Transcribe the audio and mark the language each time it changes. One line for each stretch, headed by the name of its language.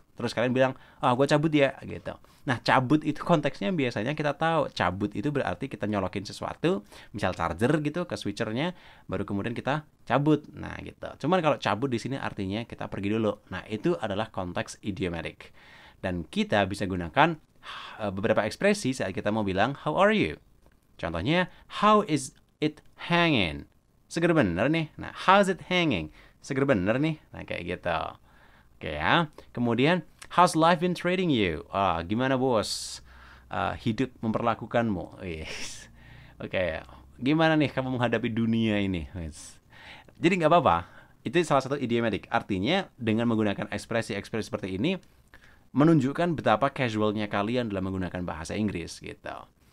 Indonesian: Terus kalian bilang, gue cabut ya, gitu. Nah, cabut itu konteksnya biasanya kita tahu. Cabut itu berarti kita nyolokin sesuatu, misal charger gitu ke switchernya, baru kemudian kita cabut. Nah, gitu. Cuman kalau cabut di sini artinya kita pergi dulu. Nah, itu adalah konteks idiomatic. Dan kita bisa gunakan beberapa ekspresi saat kita mau bilang,
English: how are you?
Indonesian: Contohnya,
English: how is it hanging?
Indonesian: Seger bener nih. Nah,
English: how's it hanging?
Indonesian: Seger bener nih. Nah, kayak gitu. Oke ya. Kemudian,
English: how's life been treating you?
Indonesian: Gimana bos? Hidup memperlakukanmu. Yes. Oke. Gimana nih kamu menghadapi dunia ini? Yes. Jadi nggak apa-apa. Itu salah satu idiomatic. Artinya, dengan menggunakan ekspresi-ekspresi seperti ini, menunjukkan betapa casualnya kalian dalam menggunakan bahasa Inggris gitu.